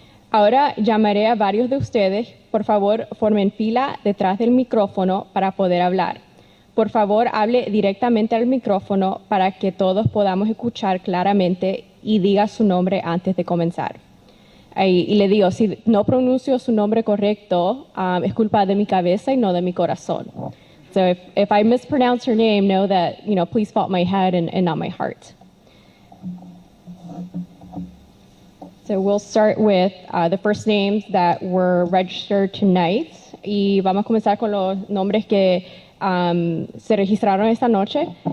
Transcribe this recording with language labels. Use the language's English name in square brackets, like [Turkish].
[Spanish] Ahora llamaré a varios de ustedes. Por favor, formen fila detrás del micrófono para poder hablar. Por favor, hable directamente al micrófono para que todos podamos escuchar claramente y diga su nombre antes de comenzar. Y le digo, si no pronuncio su nombre correcto, es culpa de mi cabeza y no de mi corazón. [English] So if I mispronounce your name, know that, please fault my head and not my heart. So we'll start with the first names that were registered tonight. [Spanish] Y vamos a comenzar con los nombres que se registraron esta noche.